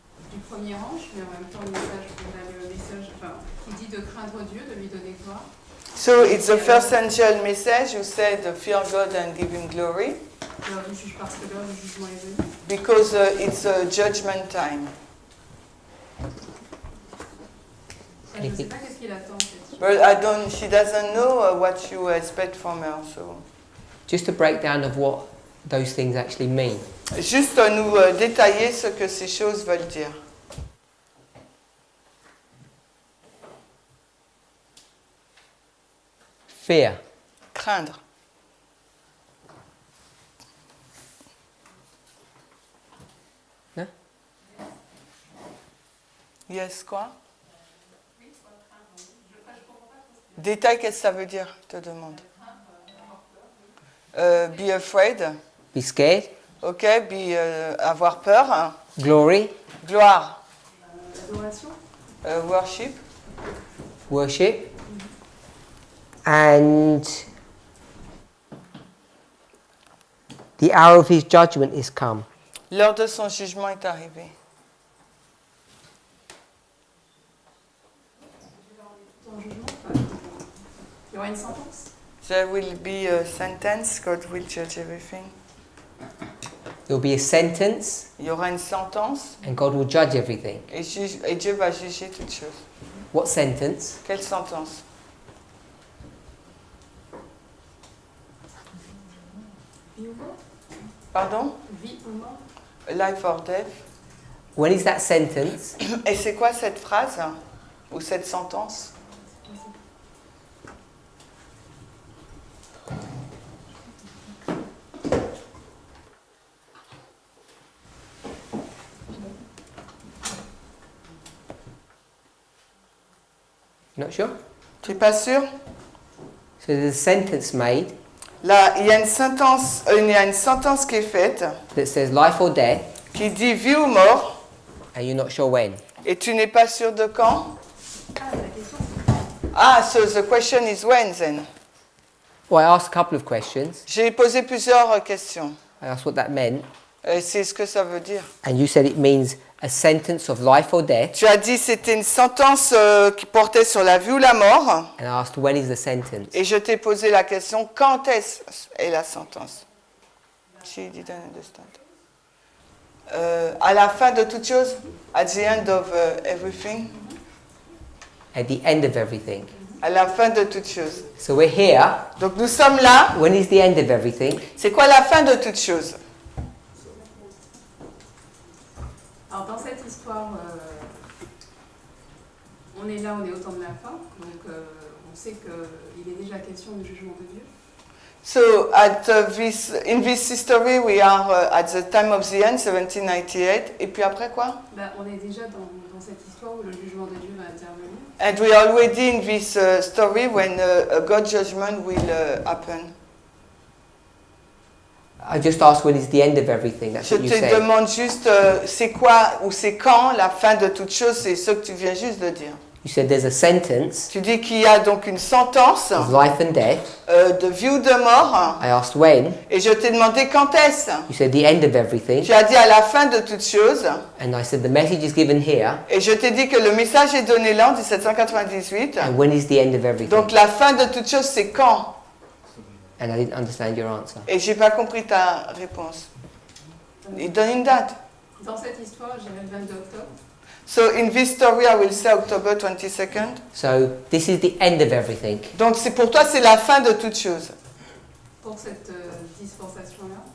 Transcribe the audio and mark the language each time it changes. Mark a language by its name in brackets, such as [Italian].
[French] Du premier ange, mais en même temps, on a le message qui dit de craindre Dieu, de lui donner gloire. [English] So, it's the first angel message. You said fear God and give him glory. [French] Le juge parce que l'heure du jugement est venue. [English] Because it's a judgment time. [French] Je ne sais pas qu'est-ce qu'il attend en fait. [English] But she doesn't know what you expect from her. So. Just a breakdown of what those things actually mean. [French] Juste nous détailler ce que ces choses veulent dire. [English] Fear. [French] Craindre. Hein? [English] Yes, [French] quoi? Détail, qu'est-ce que ça veut dire, te demande. [English] Be afraid. Be scared. [French] Ok, avoir peur. [English] Glory. [French] Gloire. L'adoration. [English] Worship. Worship. And the hour of his judgment is come. [French] L'heure de son jugement est arrivée. Il y aura une sentence. [English] There will be a sentence, God will judge everything. There will be a sentence, [French] Il y aura une sentence [English] and God will judge everything. [French] et Dieu va juger toutes choses. [English] What sentence? [French] Quelle sentence? Vie ou mort? Pardon? Vie ou mort? [English] Life or death. When is that sentence? [French] Et c'est quoi cette phrase ou cette sentence? [English] Not sure? [French] Tu n'es pas sûr? [English] So there's a sentence made [French] Là, il y a une sentence qui est faite [English] that says life or death, [French] qui dit vie ou mort [English] and you're not sure when. [French] et tu n'es pas sûr de quand? [English] Ah, so the question is when then? Well, I asked a couple of questions. [French] J'ai posé plusieurs questions. [English] I asked what that meant, [French] C'est ce que ça veut dire. [English] and you said it means a sentence of life or death, [French] Tu as dit c'était une sentence qui portait sur la vie ou la mort [English] and I asked when is the sentence. [French] et je t'ai posé la question quand est la sentence? [English] She didn't understand. [French] À la fin de toute chose, [English] at the end of everything, At the end of everything. [French] à la fin de toute chose. [English] So we're here. [French] Donc nous sommes là. [English] When is the end of everything? [French] C'est quoi la fin de toute chose? Alors dans cette histoire, on est là, on est au temps de la fin, donc on sait qu'il est déjà question du jugement de Dieu. [English] So in this history, we are at the time of the end, 1798. [French] Et puis après quoi? On est déjà dans cette histoire où le jugement de Dieu va intervenir. [English] And we are already in this story when a God judgment will happen. I just asked when is the end of everything. That's [French] Je [English] what you [French] te [English] said. [French] demande juste c'est quoi ou c'est quand la fin de toute chose, c'est ce que tu viens juste de dire. [English] You said there's a sentence [French] Tu dis qu'il y a donc une sentence [English] of life and death. [French] de vie ou de mort [English] I asked when. [French] et je t'ai demandé quand est-ce. [English] You said the end of everything. [French] Tu as dit à la fin de toute chose [English] And I said the message is given here. [French] et je t'ai dit que le message est donné là en 1798. [English] And when is the end of everything? [French] Donc la fin de toute chose, c'est quand? [English] And I didn't understand your answer. [French] Et j'ai pas compris ta réponse. Il donne une date. Dans cette histoire, je dirais le 22 octobre. [English] So in this story, I will say October 22nd. So this is the end of everything. [French] Donc c'est pour toi, c'est la fin de toute chose. Pour cette dispensation-là.